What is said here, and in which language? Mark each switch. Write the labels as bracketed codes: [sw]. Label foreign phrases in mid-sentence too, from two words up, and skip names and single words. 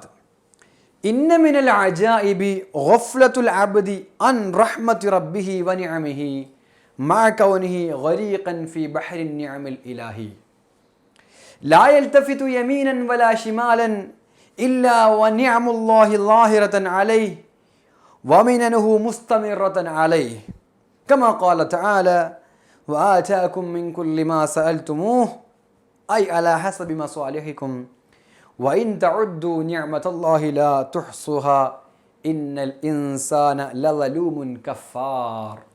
[ar] إن من العجائب غفلة العبد عن رحمة ربه ونعمه مع كونه غريقا في بحر نعم الإله لا يلتفت يمينا ولا شمالا إلا ونعم الله ظاهرة عليه ومننه مستمرة عليه كما قال تعالى وآتاكم من كل ما سألتموه أي على حسب مصالحكم وإن تعدوا نعمة الله لا تحصوها إن الإنسان لظلوم كفار